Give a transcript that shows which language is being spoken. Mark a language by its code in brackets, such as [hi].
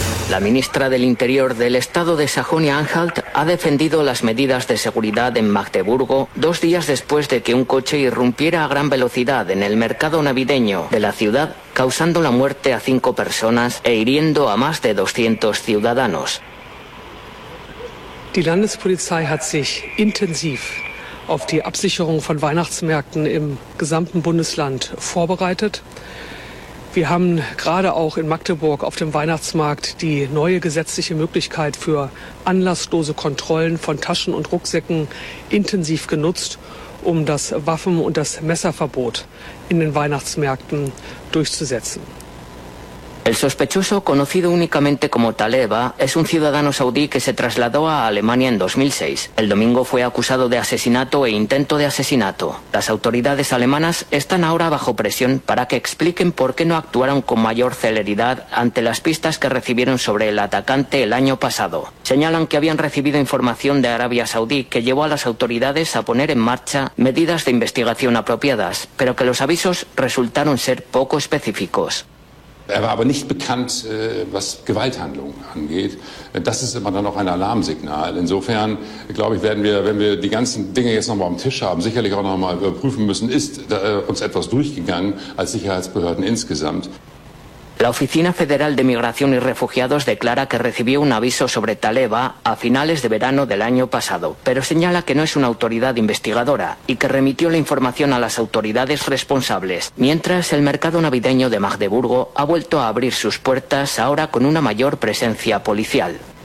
[es] La ministra del Interior del Estado de Sajonia-Anhalt ha defendido las medidas de seguridad en Magdeburgo dos días después de que un coche irrumpiera a gran velocidad en el mercado navideño de la ciudad, causando la muerte a 5 personas e hiriendo a más de 200 ciudadanos. [de] Die Landespolizei hat sich intensiv auf die Absicherung von Weihnachtsmärkten im gesamten Bundesland vorbereitet. Wir haben gerade auch in Magdeburg auf dem Weihnachtsmarkt die neue gesetzliche Möglichkeit für anlasslose Kontrollen von Taschen und Rucksäcken intensiv genutzt, um das Waffen- und das Messerverbot in den Weihnachtsmärkten durchzusetzen. [es] El sospechoso, conocido únicamente como Taleba, es un ciudadano saudí que se trasladó a Alemania en 2006. El domingo fue acusado de asesinato e intento de asesinato. Las autoridades alemanas están ahora bajo presión para que expliquen por qué no actuaron con mayor celeridad ante las pistas que recibieron sobre el atacante el año pasado. Señalan que habían recibido información de Arabia Saudí que llevó a las autoridades a poner en marcha medidas de investigación apropiadas, pero que los avisos resultaron ser poco específicos. [de] Er war aber nicht bekannt, was Gewalthandlungen angeht. Das ist immer dann noch ein Alarmsignal. Insofern, glaube ich, werden wir, wenn wir die ganzen Dinge jetzt nochmal am Tisch haben, sicherlich auch nochmal überprüfen müssen, ist uns etwas durchgegangen als Sicherheitsbehörden insgesamt. [es] La Oficina Federal de Migración y Refugiados declara que recibió un aviso sobre Taleba a finales de verano del año pasado, pero señala que no es una autoridad investigadora y que remitió la información a las autoridades responsables. Mientras, el mercado navideño de Magdeburgo ha vuelto a abrir sus puertas ahora con una mayor presencia policial.